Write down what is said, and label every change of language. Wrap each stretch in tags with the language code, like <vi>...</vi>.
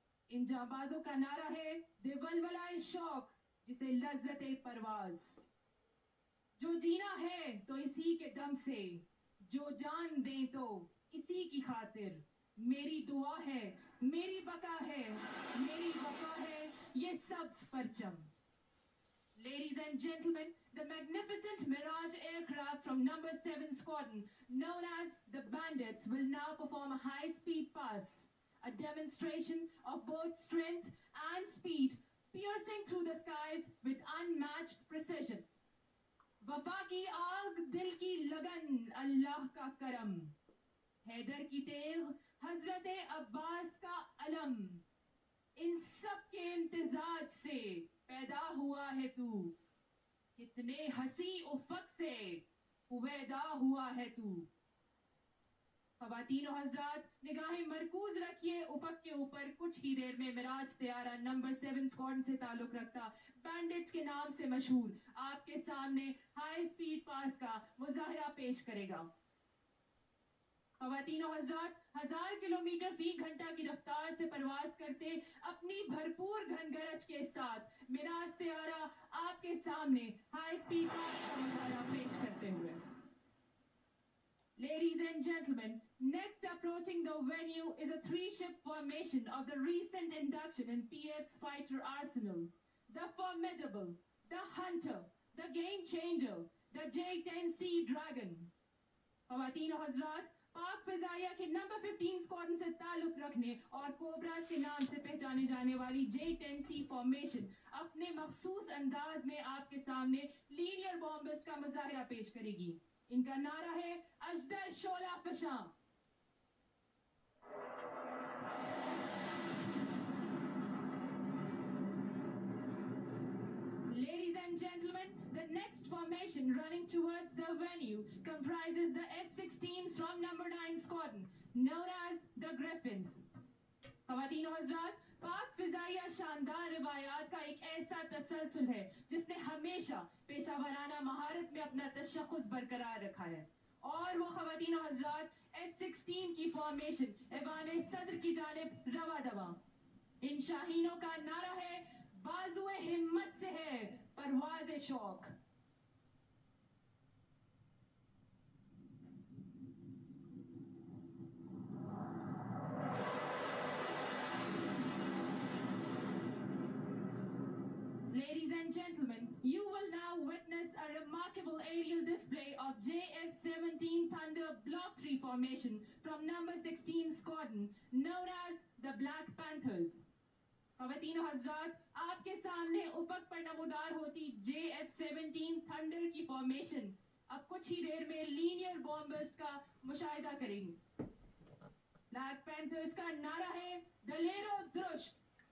<ur>ان جانبازوں کا نعرہ ہے دے ولولائے شوق جسے لذت پرواز. جو جینا ہے تو اسی کے دم سے، جو جان دیں تو اسی کی خاطر. میری دعا ہے، میری بقا ہے، میری وفا ہے یہ سبز پرچم.</ur> <en>Ladies and gentlemen, the magnificent Mirage aircraft from number 7 squadron, known as the Bandits, will now perform a high-speed pass, a demonstration of both strength and speed, piercing through the skies with unmatched precision.</en> <ur>وفا کی آگ، دل کی لگن، اللہ کا کرم، حیدر کی تیغ، حضرت عباس کا علم، ان سب کے امتزاج سے پیدا ہوا ہے تو، کتنے ہنسی افق سے ہویدا ہوا ہے تو. خواتین و حضرات، نگاہیں مرکوز رکھیے افق کے اوپر. کچھ ہی دیر میں مراج طیارہ نمبر 7 اسکواڈرن سے تعلق رکھتا بینڈٹس کے نام سے مشہور آپ کے سامنے ہائی سپیڈ پاس کا مظاہرہ پیش کرے گا. خواتین و حضرات، 1000 کلومیٹر فی گھنٹہ کی رفتار سے پرواز کرتے اپنی بھرپور گھن گرج کے ساتھ مراج طیارہ آپ کے سامنے ہائی سپیڈ پاس کا مظاہرہ پیش کرتے ہوئے.</ur> <en>Ladies and gentlemen, next approaching the venue is a three-ship formation of the recent induction in PF's fighter arsenal. The formidable, the hunter, the game changer, the J-10C Dragon.</en> <ur>خواتین و حضرات، پاک فضائیہ کے نمبر 15 اسکواڈرن سے تعلق رکھنے اور کوبراز کے نام سے پہچانے جانے والی J-10C فارمیشن اپنے مخصوص انداز میں آپ کے سامنے لینئر بامبسٹ کا مظاہرہ پیش کرے گی. ان کا نعرہ ہے اژدر شعلہ فشاں.</ur> <en>Ladies and gentlemen, the next formation running towards the venue comprises the F-16s from number 9 squadron, known as the Griffins.</en> <ur>خواتین و حضرات، پاک فضائیہ شاندار روایات کا ایک ایسا تسلسل ہے جس نے ہمیشہ پیشہ ورانہ مہارت میں اپنا تشخص برقرار رکھا ہے. اور وہ خواتین و حضرات F-16 کی فارمیشن ایوان صدر کی جانب رواں دواں. ان شاہینوں کا نعرہ ہے بازو ہمت سے ہے پرواز شوق.</ur> <en>Ladies and gentlemen, you will now witness a remarkable aerial display of JF-17 Thunder Block 3 formation from number 16 squadron, known as the Black Panthers.</en> <ur>خواتین و حضرات، آپ کے سامنے افق پر نمودار ہوتی JF-17 تھنڈر کی فارمیشن اب کچھ ہی دیر میں لینئر بامبرز کا مشاہدہ کریں گی. بلیک پینتھرز کا نعرہ ہے دلیر و درشت.</ur>